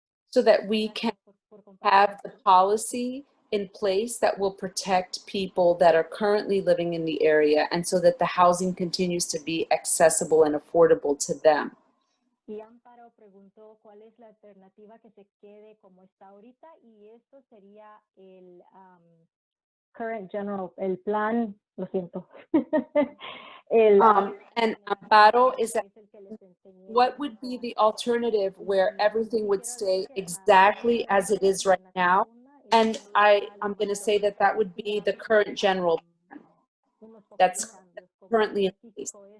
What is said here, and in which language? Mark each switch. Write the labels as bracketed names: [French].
[English] So that we can have the policy in place that will protect people that are currently living in the area, and so that the housing continues to be accessible and affordable to them. [Spanish] Y Amparo preguntó cuál es la alternativa que se quede como está ahorita, y esto sería el [English] current general, [Spanish] el plan, lo siento. [English] And Amparo is that, what would be the alternative where everything would stay exactly as it is right now? And I'm going to say that that would be the current general plan that's currently in place.